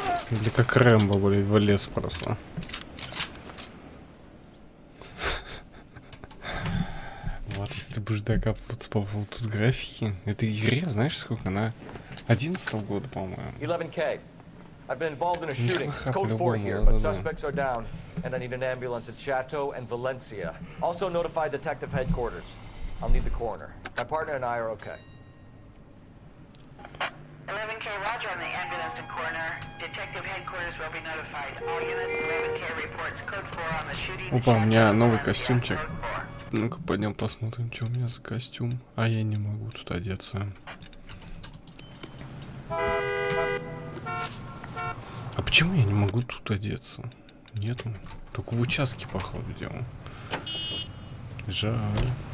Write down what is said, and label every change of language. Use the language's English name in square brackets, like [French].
[Russian] Или как Рэмбо, блин, в лес просто. Вот, если ты бы будешь докапываться по поводу тут графики. Этой игре, знаешь, сколько она? 11-го года, по-моему. [English] 11K. I've been involved in a shooting. It's code 4 here, but suspects are down, and I need an ambulance at Chateau and Valencia. Also notify detective headquarters. I'll need the coroner. My partner and I are okay. 11K, roger on the ambulance and coroner. Detective headquarters will be notified. All units, 11K reports code 4 on the shooting. [Russian] Опа, у меня новый костюмчик. Ну-ка, пойдем посмотрим, что у меня за костюм. А я не могу тут одеться. А почему я не могу тут одеться? Нету. Только в участке, походу, делал. Жаль.